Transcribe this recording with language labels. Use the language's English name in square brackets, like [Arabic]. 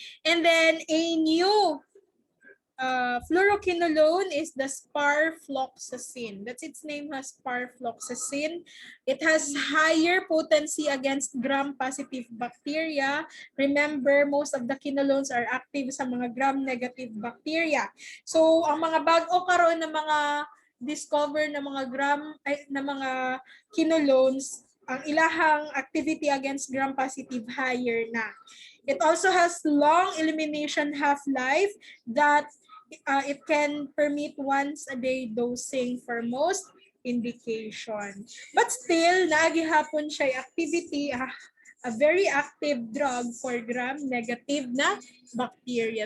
[English] And then, a new fluoroquinolone is the sparfloxacin. That's its name, has sparfloxacin. It has higher potency against gram-positive bacteria. Remember, most of the quinolones are active sa mga gram-negative bacteria. [Cebuano] So, ang mga bago karon na mga discover na mga quinolones, ang ilahang activity against gram-positive higher na. [English] It also has long elimination half-life that it can permit once a day dosing for most indication. But still, [Cebuano] naagihapon siya [English] activity, a very active drug for gram-negative na bacteria.